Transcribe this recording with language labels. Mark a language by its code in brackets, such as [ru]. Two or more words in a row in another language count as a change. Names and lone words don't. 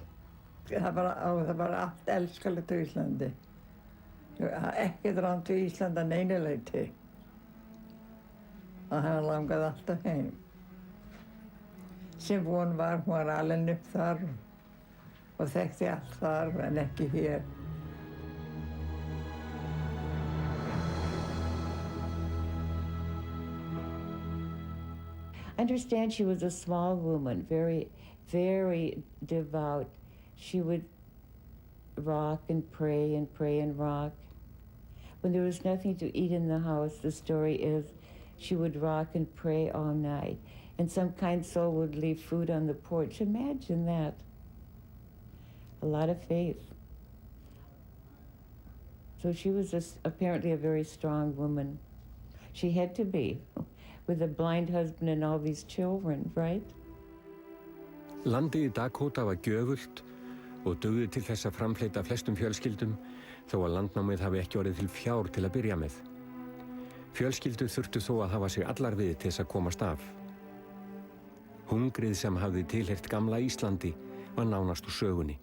[is] Það var allt elskalegt á Íslandi. Ekkert rangt við Ísland að neinu leyti. Og hann langaði alltaf heim. Sem von var, hún var alin upp þar og þekkti allt þar en ekki hér. [en] I understand she was a small woman, very, very devout. She would rock and pray and pray and rock. When there was nothing to eat in the house, the story is, she would rock and pray all night. And some kind soul would leave food on the porch. Imagine that. A lot of faith. So she was apparently a very strong woman. She had to be, with a blind husband and all these children, right? [is] Landið í Dakota var gjöfult og dugði til þess að framfleyta flestum fjölskyldum þó að landnámið hafi ekki orðið til fjár til að byrja með. Fjölskyldur þurftu þó að hafa sig allar við til þess að komast af. Hungrið sem hafði tilheyrt gamla Íslandi var nánast úr sögunni.